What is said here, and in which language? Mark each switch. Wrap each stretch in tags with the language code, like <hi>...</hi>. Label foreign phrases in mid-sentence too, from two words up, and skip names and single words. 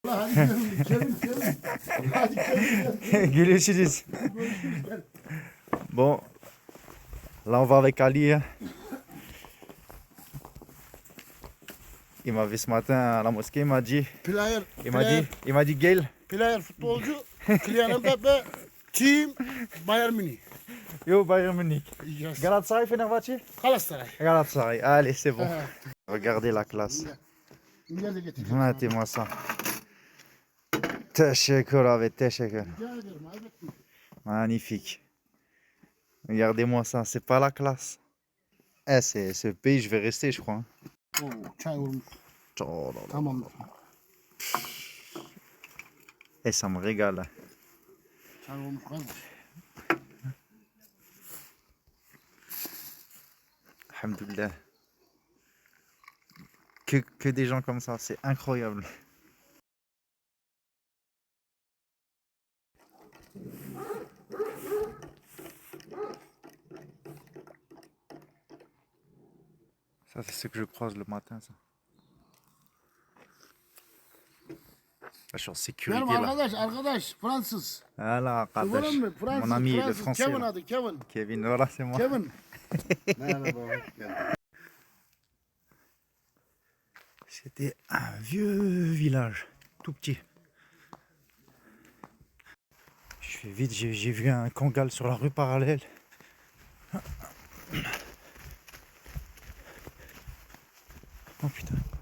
<tr>hadi Kevin, Kevin, Kevin. Hadi Kevin. Görüşürüz. Görüşürüz.</tr> <fr>Bon, là on va avec Ali, hein. Il m'a vu ce matin à la mosquée,</fr> <en>Player,</en> <fr>il m'a dit Gail,</fr> <tr>player futbolcu. Kylian Mbappe. Team Bayern Münih.</tr> <en>yo Bayern Munich. Yes.</en> <tr>Galatasaray, Fenerbahçe? Galatasaray. Galatasaray,</tr> <fr>allez c'est bon. Regardez la classe.</fr> <tr>Gel de getireceğim.</tr> <fr>Mettez-moi ça.</fr> <tr>Teşekkür abi, teşekkür. Rica ederim. Elbette.</tr> <fr>Magnifique. Regardez-moi ça, c'est pas la classe. Eh, c'est ce pays, je vais rester, je crois, hein.</fr> <tr>Oo, çay olmuş.</tr> <fr>Oh là là.</fr> <tr>Tamam.</tr> <fr>Eh, ça me régale.</fr> <tr>Çay olmuş kardeş.</tr> <fr>Alhamdoulilah. Que des gens comme ça, c'est incroyable. Ça, c'est ce que je croise le matin, ça. Là, je suis en sécurité,</fr> <tr>Benim</tr> <fr>là.</fr> <tr>arkadaş Fransız.</tr> <fr>Voilà, Kadesh.</fr> <tr>Gördün mü? Fransız,</tr> <fr>Mon ami, le</fr> <tr>Fransız.</tr> <fr>français. Kevin là.</fr> <tr>adı Kevin.</tr> <fr>Kevin, voilà, c'est moi. Kevin.</fr> <tr>Merhaba, hoş geldin.</tr> <fr>C'était un vieux village, tout petit. Je fais vite, j'ai vu un kangal sur la rue parallèle. Oh putain.</fr>